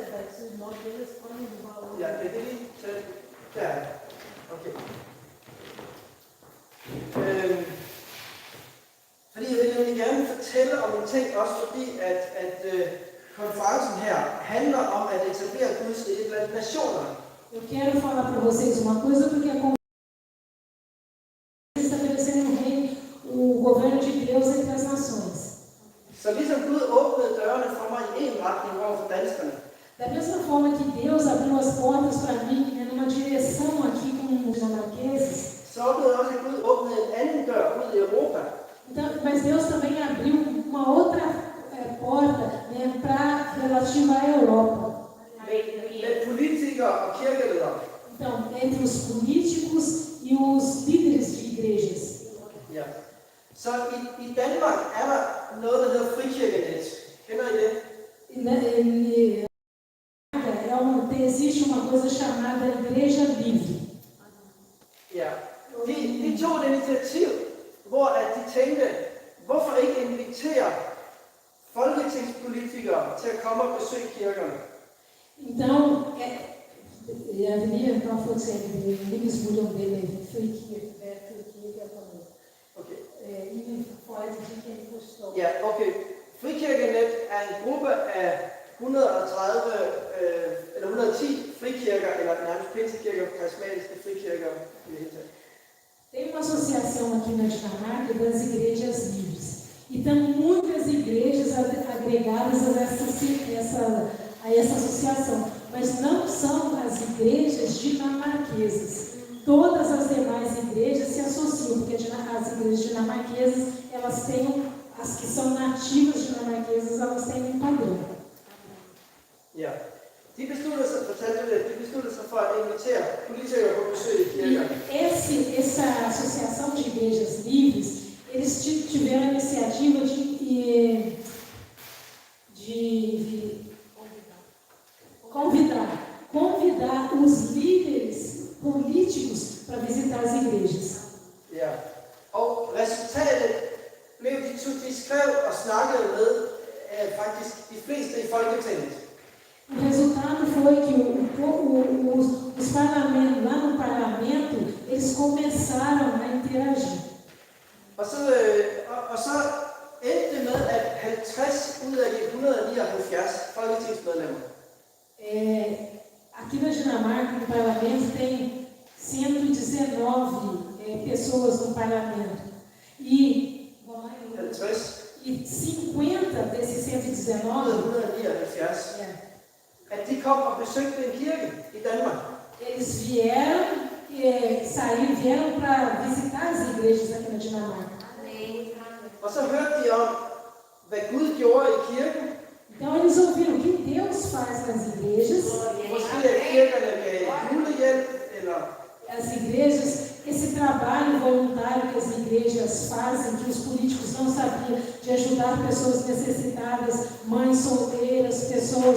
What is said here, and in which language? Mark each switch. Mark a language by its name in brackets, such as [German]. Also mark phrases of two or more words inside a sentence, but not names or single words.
[Danish] Ja, kan det lige tage den? Der. Okay. Fordi jeg vil nemlig gerne fortælle om en ting, også fordi at konferencen her handler om at etablere Guds rige blandt nationerne. [Portuguese] Eu quero falar para vocês uma coisa, porque a conferência está estabelecendo o governo de Deus entre as nações. [Danish] Så ligesom Gud åbnede dørene for mig i en retning over for danskerne. [Portuguese] Da mesma forma que Deus abriu as portas para mim, numa direção aqui com os dinamarqueses. [Danish] Så oplevede jeg også, at Gud åbnede en anden dør ud i Europa. [Portuguese] Então, mas Deus também abriu uma outra porta, né, para relativa à Europa. políticos e os líderes de igrejas. [Danish] Ja. Så i Danmark er der noget, der hedder frikirkenet. Kender I det? [Portuguese] Existe uma coisa chamada Igreja Livre. [Danish] Ja. De tog et initiativ, hvor at de tænkte, hvorfor ikke invitere folketingspolitikere til at komme og besøge kirkerne? [Portuguese] Então, a avenida então foi sempre eles mudam dele [Danish] Okay. frikirke. Ja, okay. Frikirkenet er en gruppe af 130 eller 110 frikirker, eller nærmest pinsekirker, karismatiske frikirker i det hele taget. [Portuguese] Tem uma associação aqui na Dinamarca das igrejas livres. E tem muitas igrejas agregadas a essa associação. Mas não são as igrejas dinamarquesas. Todas as demais igrejas se associam, porque as igrejas dinamarquesas, elas têm, as que são nativas dinamarquesas, elas têm um padrão. [Danish] Ja. De besluttede sig for at invitere politikere på besøg i kirker. [Portuguese] Essa associação de igrejas livres, eles tiveram a iniciativa de convidar os líderes políticos para visitar as igrejas. [Danish] Ja. Og resultatet blev, de skrev og snakkede med faktisk de fleste i Folketinget. [Portuguese] O resultado foi que os parlamentos, lá no parlamento, eles começaram a interagir. [Danish] Og så endte det med, at 50 ud af de 179 folketingsmedlemmer [Portuguese] Aqui na Dinamarca, no parlamento, tem 119 pessoas no parlamento. E 50 desses 119, [Danish] at de kom og besøgte en kirke i Danmark. [Portuguese] eles vieram para visitar as igrejas aqui na Dinamarca. [Danish] Og så hørte de om, hvad Gud gjorde i kirken. [Portuguese] Então eles ouviram o que Deus faz nas igrejas. [Danish] Måske at kirkerne gav julehjælp, eller [Portuguese] As igrejas, esse trabalho voluntário que as igrejas fazem, que os políticos não sabiam, de ajudar pessoas necessitadas, mães solteiras, pessoas.